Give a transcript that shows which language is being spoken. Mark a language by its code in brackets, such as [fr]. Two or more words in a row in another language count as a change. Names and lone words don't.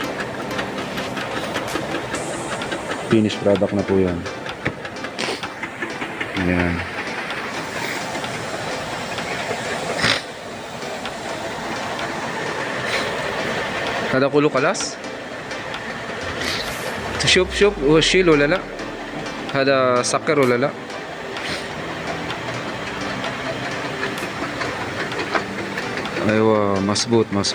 [tl] Finished product na po yan. Ayan. Kada kulo kalas? [ar] Shop وشيل ولا لا؟ هذا سكر ولا لا؟ أيوة مظبوط.